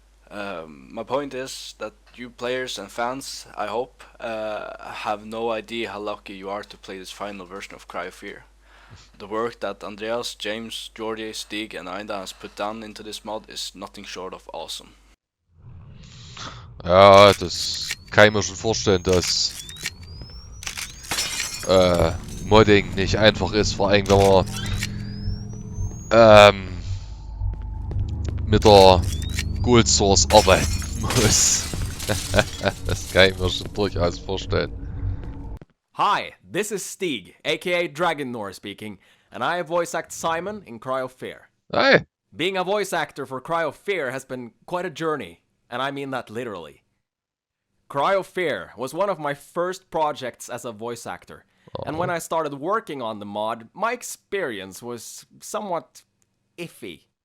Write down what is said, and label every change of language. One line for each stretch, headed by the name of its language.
English: My point is that you players and fans, I hope, have no idea how lucky you are to play this final version of Cry of Fear. The work that Andreas, James, Georgie, Stig and Ainda has put down into this mod is nothing short of awesome.
German: Ja, das kann ich mir schon vorstellen, dass Modding nicht einfach ist, vor allem wenn man mit der Gold Source arbeiten muss. Das kann ich mir schon durchaus vorstellen.
English: Hi, this is Stig, aka Dragonnor speaking, and I voice act Simon in Cry of Fear. Hey! Being a voice actor for Cry of Fear has been quite a journey, and I mean that literally. Cry of Fear was one of my first projects as a voice actor, and when I started working on the mod, my experience was somewhat iffy.